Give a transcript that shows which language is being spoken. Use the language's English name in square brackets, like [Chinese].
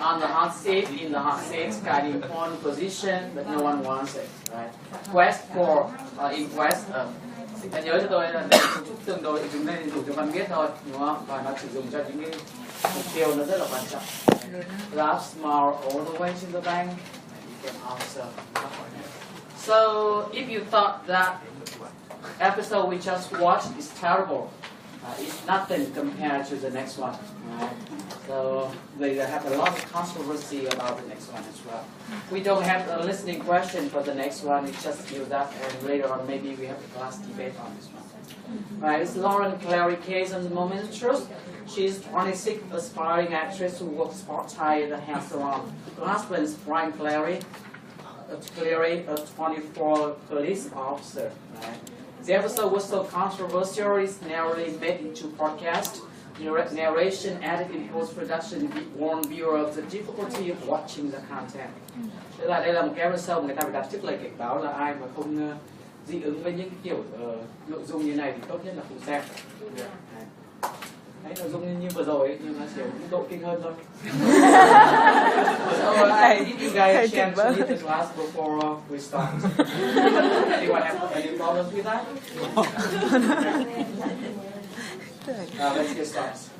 [English] On the hot seat, in the hot seat, kind of important position, but no one wants it, right? [Vietnamese] Quest for, in quest, hãy nhớ cho tôi là đây là chút tương đối, chúng nên dùng cho văn viết thôi, đúng không? Và nó chỉ dùng cho những cái mục tiêu nó rất là quan trọng. [English] Laugh, smile all the way to the bank. You can answer. So, if you thought that episode we just watched is terrible, it's nothing compared to the next one. Right? So they have a lot of controversy about the next one as well. We don't have a listening question for the next one. It's just use that, and later on maybe we have a class debate on this one. Right? It's Lauren Clary case on the Moment of Truth. She's 26, aspiring actress who works part-time at a hair salon. Her husband is Brian Clary. clearing a 24 police officer. Right? The episode was so controversial, it's narrowly made into podcast. Narration added in post-production warned viewer of the difficulty of watching the content. [Vietnamese] Tức là đây là một cái episode người ta phải đặt trước lời cảnh báo là ai mà không dị ứng với những kiểu nội dung như này thì tốt nhất là không xem. Đấy, nội dung như vừa rồi ấy, nhưng nó chỉ ở mức độ kinh hơn thôi. [English] So I give you guys a chance to leave the class before we start. Anyone have any problems with that? Let's get started.